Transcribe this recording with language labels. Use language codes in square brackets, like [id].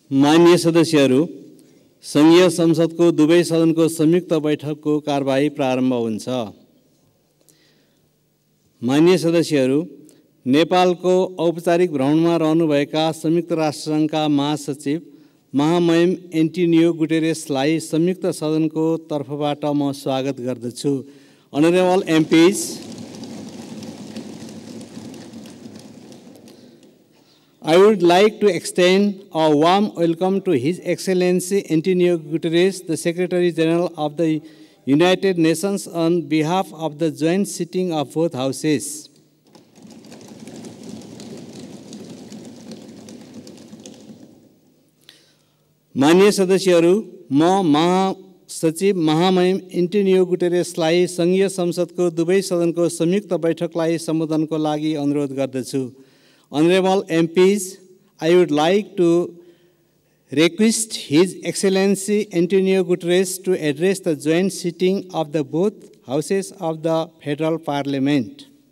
[ne] माननीय सदस्यहरू, संघीय संसदको दुवै सदनको संयुक्त बैठकको कारबाही प्रारम्भ हुन्छ। माननीय सदस्यहरू, नेपालको औपचारिक भ्रमणमा रहनुभएका संयुक्त राष्ट्रसङ्घका महासचिव समयम एन्टोनियो गुटेरेसलाई संयुक्त सदनको तर्फबाट म स्वागत गर्दछु। [en] Honorable MPs, I would like to extend a warm welcome to His Excellency Antonio Guterres, the Secretary General of the United Nations, on behalf of the joint sitting of both houses. [ne] माननीय सदस्यहरू, म महासचिव समयम Antonio गुटेरेसलाई संघीय संसदको दुवै सदनको संयुक्त बैठकलाई सम्बोधनको लागि अनुरोध गर्दछु। [en] Honorable MPs, I would like to request His Excellency Antonio Guterres to address the joint sitting of the both houses of the Federal Parliament.